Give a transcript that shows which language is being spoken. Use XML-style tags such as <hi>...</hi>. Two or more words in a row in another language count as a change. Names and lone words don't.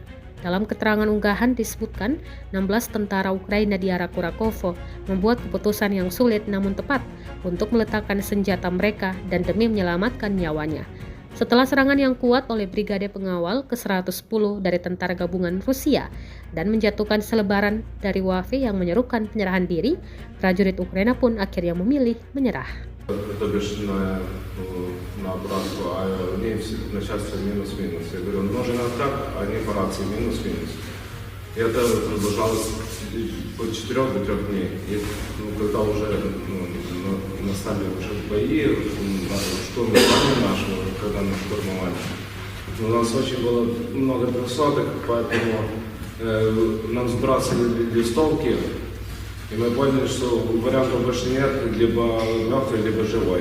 <id>Dalam keterangan unggahan disebutkan, 16 tentara Ukraina di arah Kurakovo membuat keputusan yang sulit namun tepat untuk meletakkan senjata mereka dan demi menyelamatkan nyawanya. Setelah serangan yang kuat oleh Brigade Pengawal ke-110 dari tentara gabungan Rusia dan menjatuhkan selebaran dari Wave yang menyerukan penyerahan diri, prajurit Ukraina pun akhirnya memilih menyerah.</id> <ru>то бишь на обратку, а они начальство минус-минус. Я говорю, нужен атак, а они по рации минус-минус. И это продолжалось от 4 до 3 дней. И когда уже настали уже бои, штурм нашего, когда мы штурмовали, у нас очень было много трехсоток, поэтому нам сбрасывали листовки, и мы поняли, что вариантов больше нет, либо мертвый, либо живой.</ru>